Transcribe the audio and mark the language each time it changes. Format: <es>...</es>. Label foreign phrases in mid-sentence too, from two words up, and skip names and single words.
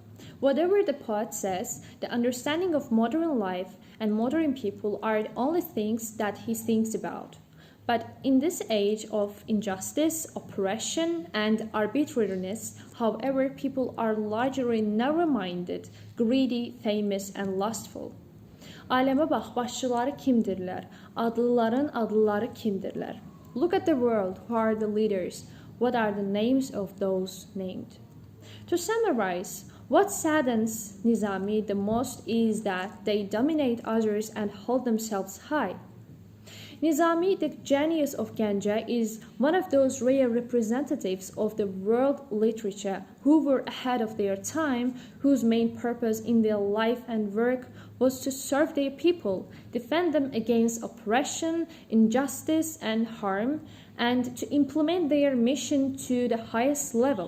<en>Whatever the poet says, the understanding of modern life and modern people are the only things that he thinks about. But in this age of injustice, oppression, and arbitrariness, however, people are largely narrow-minded, greedy, famous, and lustful.</en> <az>Aləmə bax, başçıları kimdirlər? Adlıların adlıları kimdirlər?</az> <en>Look at the world. Who are the leaders? What are the names of those named? To summarize, what saddens Nizami the most is that they dominate others and hold themselves high. Nizami, the genius of Ganja, is one of those rare representatives of the world literature who were ahead of their time, whose main purpose in their life and work was to serve their people, defend them against oppression, injustice, and harm, and to implement their mission to the highest level.</en>